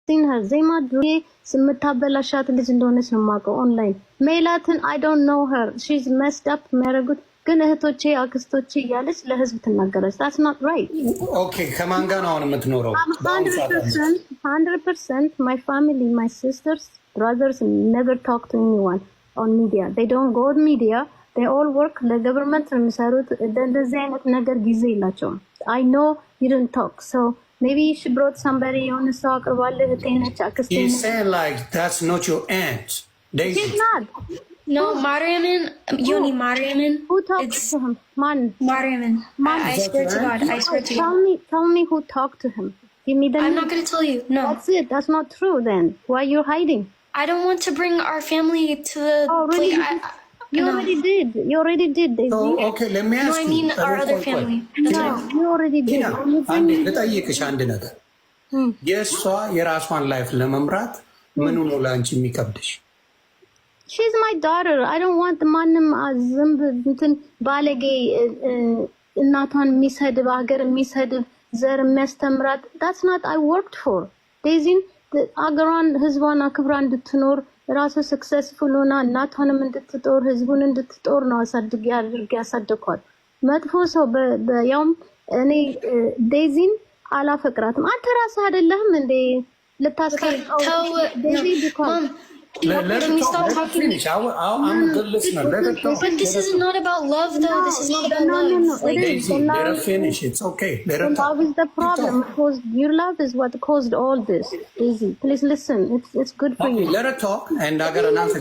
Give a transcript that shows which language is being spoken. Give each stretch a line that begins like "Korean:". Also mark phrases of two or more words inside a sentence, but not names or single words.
English: seen her.
Amharic: ዜማ ዱሬ ስምታበላሻት ልጅ እንደሆነች ነው የማውቀው ኦንላይን። ሜላትን
English: I don't know her. She's messed up
Amharic: የሚያደርጉት ግን እህቶቼ አክስቶቼ እያለች ለህዝብ ትናገራለች።
English: That's not right.
Amharic: Okay, ከማን ጋር ነው አሁን የምትኖረው?
English: 100% my family, my sisters, brothers never talk to anyone on media. They don't go on media. They all work
Amharic: ለገቨርንመንት ነው የሚሰሩት። እንደዚህ አይነት ነገር ጊዜ የላቸውም።
English: I know you didn't talk. So maybe she brought somebody on the stalk or what little thing that He's saying like that's not your aunt. Daisy. She's not. No, Mariaman, Yoni Mariaman. Who talked to him? Man. Mariaman. I swear to God. I swear to God. Tell me who talked to him. Give me the I'm not going to tell you. No. That's it. That's not true then. Why are you hiding? I don't want to bring our family to the... Oh, really? You already did. You already did, Daisy. So, okay, let me ask you. No, I mean our other family. No, you already did.
Amharic: ልጠይቅሽ አንድ ነገር የእሷ የራሷን ላይፍ ለመምራት ምኑ ነው ለአንቺ የሚከብድሽ?
English: She's my daughter. I don't want
Amharic: ማንም ዝም እንትን ባለጌ እናቷን የሚሰድብ ሀገር የሚሰድብ ዘር የሚያስተምራት
English: that's not I worked for.
Amharic: ዴዚን አገሯን ህዝቧን አክብራ እንድትኖር ራሱ ሰክሰስፉል ሆና እናቷንም እንድትጦር ህዝቡን እንድትጦር ነው አሳድጌ አድርጌ ያሳደኳት። መጥፎ ሰው ያውም እኔ ዴዚን አላፈቅራትም። አንተ ራስህ አይደለህም እንዴ ልታስቀርቀው ዴዚ ቢኮዝ
English: Let her finish. I'm a good listener. Let her talk. But this is not about love, though. This is not about love. No. Daisy, let her finish. It's okay. Let her talk. Love is the problem. Because your love is what caused all this. Daisy, please listen. It's good for you. Let her talk, and I got an answer.